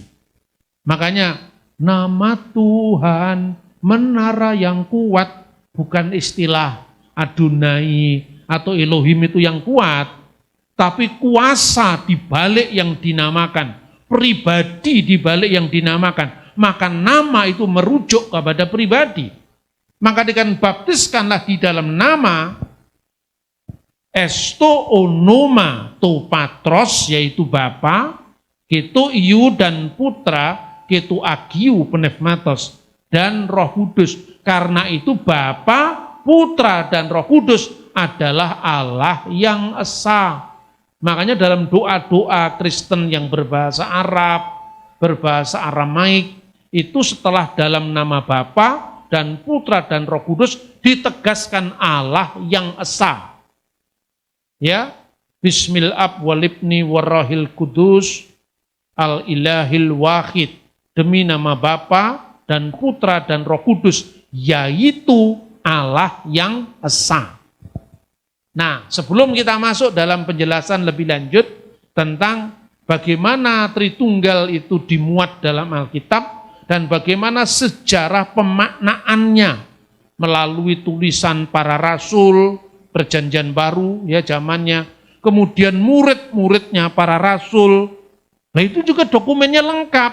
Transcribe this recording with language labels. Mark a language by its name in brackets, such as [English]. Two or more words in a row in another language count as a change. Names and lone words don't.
[Indonesian] Makanya, nama Tuhan, menara yang kuat, bukan istilah Adonai atau Elohim itu yang kuat, tapi kuasa di balik yang dinamakan, pribadi di balik yang dinamakan. Maka nama itu merujuk kepada pribadi. Maka dengan baptiskanlah di dalam nama [Greek] εἰς τὸ ὄνομα τοῦ πατρός, [Indonesian] yaitu Bapa, [Greek] καὶ τοῦ υἱοῦ [Indonesian] dan putra, [Greek] καὶ τοῦ ἁγίου πνεύματος, [Indonesian] dan Roh Kudus. Karena itu Bapa, Putra, dan Roh Kudus adalah Allah yang esa. Makanya dalam doa-doa Kristen yang berbahasa Arab, berbahasa Aramaik, itu setelah dalam nama Bapa dan Putra dan Roh Kudus ditegaskan Allah yang esa. Ya, [Arabic] باسم الآب والابن والروح القدس الإله الواحد, [Indonesian] demi nama Bapa dan Putra dan Roh Kudus, yaitu Allah yang esa. Nah, sebelum kita masuk dalam penjelasan lebih lanjut tentang bagaimana Tritunggal itu dimuat dalam Alkitab, dan bagaimana sejarah pemaknaannya melalui tulisan para rasul, perjanjian baru, ya zamannya, kemudian murid-muridnya para rasul, nah itu juga dokumennya lengkap.